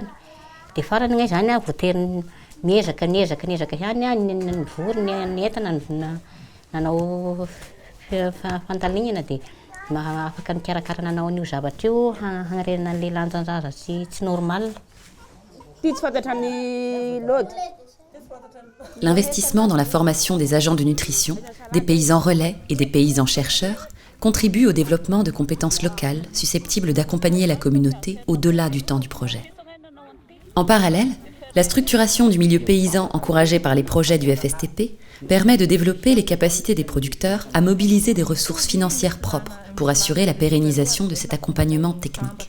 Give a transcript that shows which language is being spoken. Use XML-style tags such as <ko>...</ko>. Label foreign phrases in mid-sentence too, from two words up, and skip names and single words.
<mg>Dia farany ngay zany voatery miezaka ihany ny vory ny entana nanao fandalinana dia afaka nikarakara nanao an'io zavatra io hanarenana an'le lanjan-jaza tsy normal. Ty tsy fantatrany lody.</mg> <fr>L'investissement dans la formation des agents de nutrition, des paysans relais et des paysans chercheurs contribue au développement de compétences locales susceptibles d'accompagner la communauté au-delà du temps du projet. En parallèle, la structuration du milieu paysan encouragée par les projets du FSTP permet de développer les capacités des producteurs à mobiliser des ressources financières propres pour assurer la pérennisation de cet accompagnement technique.</fr>